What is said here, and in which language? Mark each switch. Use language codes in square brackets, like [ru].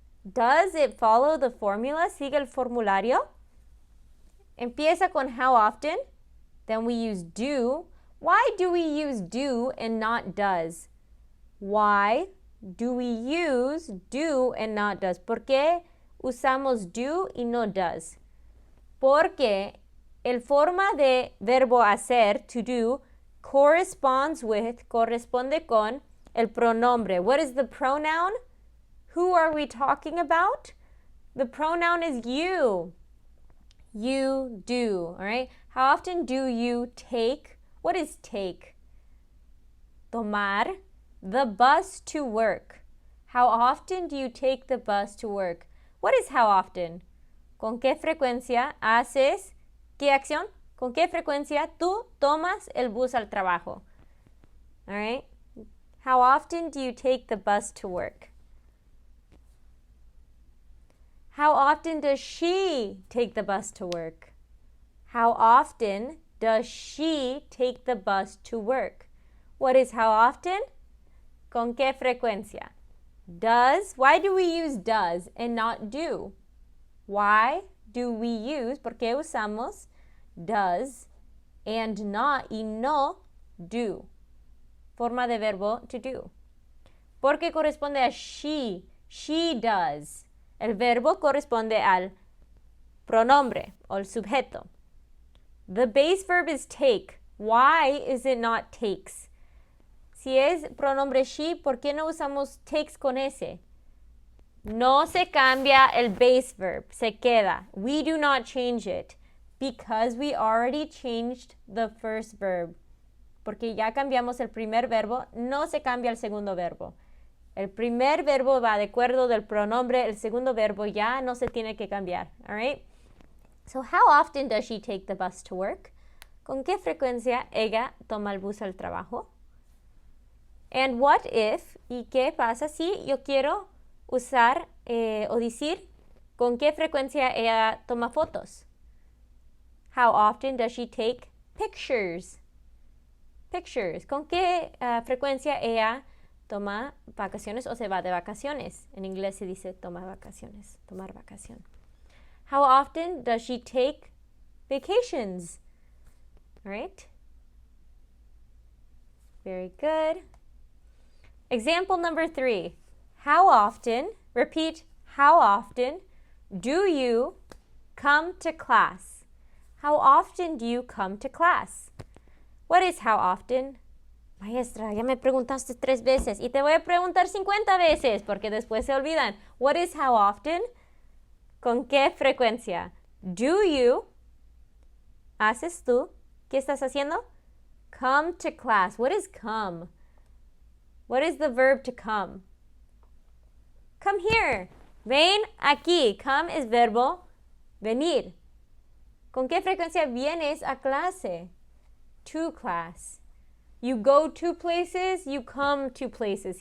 [en] Does it follow the formula? [es] ¿Sigue el formulario? Empieza con [en] how often. Then we use do. Why do we use do and not does? Why do we use do and not does? [es] ¿Por qué usamos do y no does? Porque el forma de verbo hacer, to do, corresponde con el pronombre. [en] What is the pronoun? Who are we talking about? The pronoun is you. You do, all right? How often do you take? What is take? Tomar the bus to work. How often do you take the bus to work? What is how often? [es] ¿Con qué frecuencia haces? ¿Qué acción? ¿Con qué frecuencia tú tomas el bus al trabajo? [en] All right? How often do you take the bus to work? How often does she take the bus to work? How often does she take the bus to work? What is how often? [es] ¿Con qué frecuencia? [en] Does. Why do we use does and not do? Why do we use, [es] por qué usamos [en] does and not [es] y no [en] do? [es] Forma de verbo to do. Porque corresponde a she. [en] She does. [es] El verbo corresponde al pronombre o el sujeto. [en] The base verb is take. Why is it not takes? [es] Si es pronombre she, ¿por qué no usamos takes con ese? No se cambia el base verb, se queda. [en] We do not change it because we already changed the first verb. [es] Porque ya cambiamos el primer verbo, no se cambia el segundo verbo. El primer verbo va de acuerdo del pronombre, el segundo verbo ya no se tiene que cambiar. [en] All right? So how often does she take the bus to work? [es] ¿Con qué frecuencia ella toma el bus al trabajo? [en] And what if, [es] ¿y qué pasa si yo quiero usar o decir con qué frecuencia ella toma fotos? [en] How often does she take pictures? Pictures. [es] ¿Con qué frecuencia ella toma vacaciones o se va de vacaciones? En inglés se dice tomar vacaciones, tomar vacación. [en] How often does she take vacations? All right. Very good. Example number 3. How often, repeat, how often do you come to class? How often do you come to class? What is how often? [es] Maestra, ya me preguntaste 3 veces y te voy a preguntar 50 veces porque después se olvidan. [en] What is how often? [es] ¿Con qué frecuencia? [en] Do you, [es] haces tú, ¿qué estás haciendo? [en] Come to class. What is come? What is the verb to come? Come here. [es] Ven aquí. Come es verbo venir. ¿Con qué frecuencia vienes a clase? [en] To class. You go to places, you come to places.